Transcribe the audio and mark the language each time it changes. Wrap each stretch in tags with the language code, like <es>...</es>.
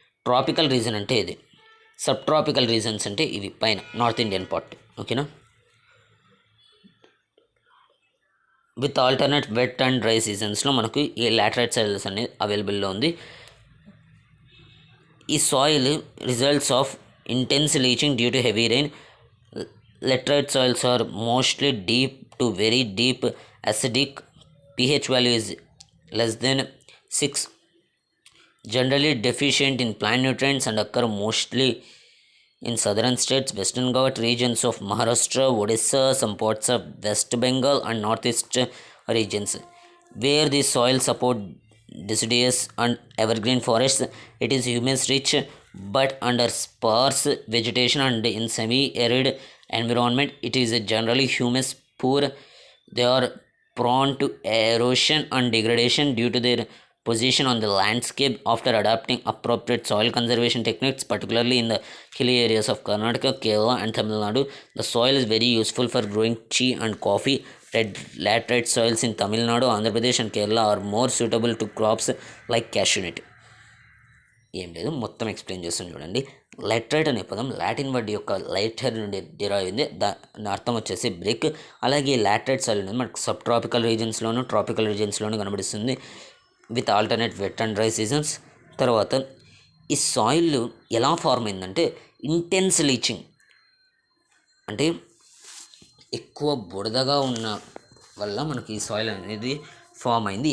<te>Tropical reason అంటే ఇది, sub tropical reasons అంటే ఇవి పైన నార్త్ ఇండియన్ పార్ట్. ఓకేనా.</te> <en>with alternate wet and dry సీజన్స్లో</en> <te>మనకు ఈ లాటరైట్ సాయిల్స్ అనేది అవైలబుల్లో ఉంది.</te> <en>ఈ soil results of intense leaching due to heavy rain. Laterite soils are mostly deep to very deep, acidic, pH value is less than 6, generally deficient in plant nutrients and occur mostly in southern states, western Ghat regions of Maharashtra, Odisha, some parts of West Bengal and northeast regions. Where the soil support deciduous and evergreen forests, it is humus rich, but under sparse vegetation and in semi-arid environment, it is generally humus poor. They are prone to erosion and degradation due to their position on the landscape. After adopting appropriate soil conservation techniques, particularly in the hilly areas of Karnataka, Kerala, and Tamil Nadu, the soil is very useful for growing tea and coffee. Laterite soils in Tamil Nadu, Andhra Pradesh, and Kerala are more suitable to crops like cashew nut.</en> <te>ఏం లేదు, మొత్తం explain చేస్తాను చూడండి. లెట్రైట్ అనే పదం Latin word యొక్క lighter నుండి derive అయింది. దాని అర్థం వచ్చేసి బ్రిక్. అలాగే లాటరైట్ సాయిల్ అనేది మనకు sub tropical రీజన్స్లోను, tropical రీజన్స్లోనూ కనబడిస్తుంది</te> <en>With alternate wet and dry seasons.</en> <te>తర్వాత ఈ సాయిల్ ఎలా ఫార్మ్ అయిందంటే ఇంటెన్స్ లీచింగ్, అంటే ఎక్కువ బురదగా ఉన్న వల్ల మనకి ఈ సాయిల్ అనేది ఫామ్ అయింది.</te>